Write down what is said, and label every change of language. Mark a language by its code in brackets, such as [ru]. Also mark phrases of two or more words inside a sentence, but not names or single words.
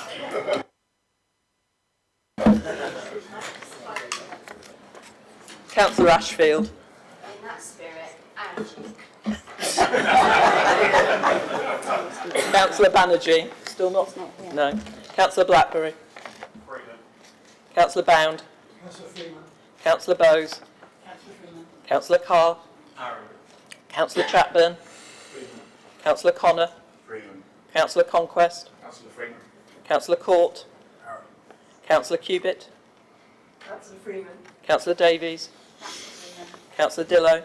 [en] Councillor Ashfield. In that spirit, Angie. Councillor Banerjee. Still not? No. Councillor Blackberry. Councillor Bound. Councillor Bowes. Councillor Carr. Councillor Chapman. Councillor Connor. Councillor Conquest. Councillor Court. Councillor Cubitt. Councillor Davies. Councillor Dillo.